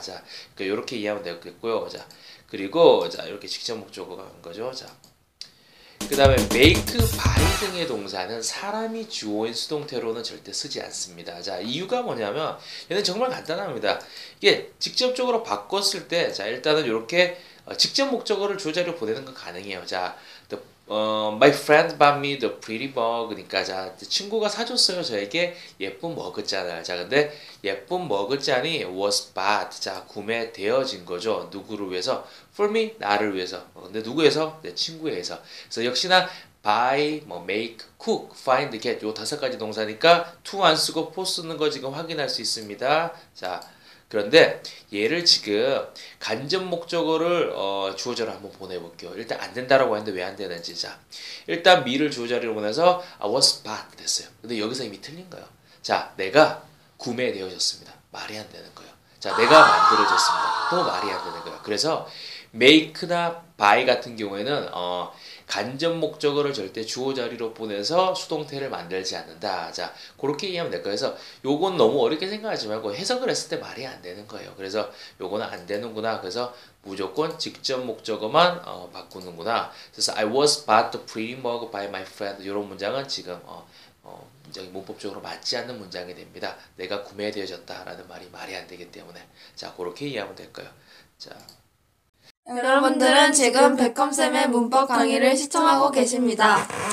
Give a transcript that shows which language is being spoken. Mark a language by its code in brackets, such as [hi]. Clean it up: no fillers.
[ko] 자, 그러니까 이렇게 이해하면 되겠고요. 자, 그리고 자, 이렇게 직접 목적어가 한 거죠. 자. 그 다음에 make, buy 등의 동사는 사람이 주어인 수동태로는 절대 쓰지 않습니다. 자, 이유가 뭐냐면 얘는 정말 간단합니다. 이게 직접적으로 바꿨을 때 자, 일단은 이렇게 직접 목적어를 주어 자리로 보내는 건 가능해요. [en] 자, my friend bought me the pretty mug. [ko] 그러니까 자, 친구가 사줬어요. 저에게 예쁜 머그잔을. 자, 근데 예쁜 머그잔이 [en] was bought. [ko] 자, 구매되어진 거죠. 누구를 위해서? [en] For me, [ko] 나를 위해서. 근데 누구에서? 내 친구에서. 그래서 역시나 buy, make, cook, find, get 요 5가지 동사니까 to 안 쓰고 for 쓰는 거 지금 확인할 수 있습니다. 자, 그런데 얘를 지금 간접 목적어를 주어 자리로 한번 보내볼게요. 일단 안 된다라고 했는데 왜 안 되는지. 자, 일단 me를 주어 자리로 보내서 [en] was bought [ko] 됐어요. 근데 여기서 이미 틀린 거예요. 자, 내가 구매되어졌습니다. 말이 안 되는 거예요. 자, 내가 만들어졌습니다. 또 말이 안 되는 거예요. 그래서 make나 buy 같은 경우에는 간접 목적어를 절대 주어 자리로 보내서 수동태를 만들지 않는다. 자, 그렇게 이해하면 될 거예요. 그래서 요건 너무 어렵게 생각하지 말고 해석을 했을 때 말이 안 되는 거예요. 그래서 요거는 안 되는구나. 그래서 무조건 직접 목적어만 바꾸는구나. 그래서 [en] I was bought the pretty mug by my friend. [ko] 이런 문장은 지금 문장이 문법적으로 맞지 않는 문장이 됩니다. 내가 구매되어졌다라는 말이 안 되기 때문에 자, 그렇게 이해하면 될 거예요. 자. 여러분들은 지금 백컴쌤의 문법 강의를 시청하고 계십니다.